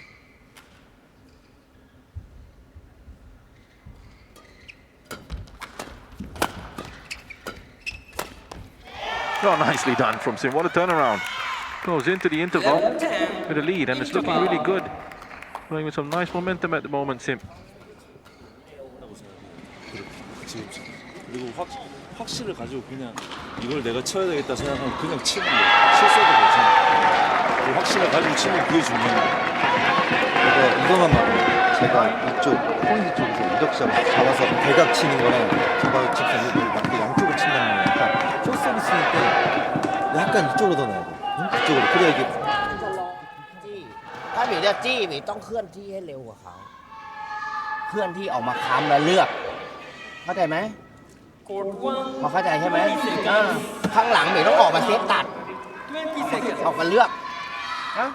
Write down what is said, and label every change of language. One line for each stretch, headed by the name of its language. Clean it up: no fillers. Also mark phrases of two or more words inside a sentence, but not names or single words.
English: Oh, nicely done from Sim. What a turnaround. Goes into the interval with a lead, and it's looking really good. Playing with some nice momentum at the moment, Sim.
Korean: 그리고 확신을 가지고 그냥 이걸 내가 쳐야 되겠다 생각하면 그냥 치는 거. 실수도 괜찮아. 확신을 가지고 치면 그게 중요한 거야. 이거만 말해요. 제가 이쪽 포인트 쪽에서 이덕샷을 잡아서 대각 치는 거랑 잡아서 양쪽으로 친다는 거니까 쇼서비스일 때 약간 이쪽으로 더 넣어야 돼. 이쪽으로. 그래야 이게
Thai: ถ้าหมีจะจี้หมีต้องเคลื่อนที่ให้เร็วกว่าเขาเคลื่อนที่ออกมาค้ำแล้วเลือกเข้าใจไหม
English: Court 1.
Thai: พอเข้าใจใช่ไหมข้างหลังหมีต้องออกมาเซฟตัด
English: 20 seconds.
Thai: ออกมาเลือกนะ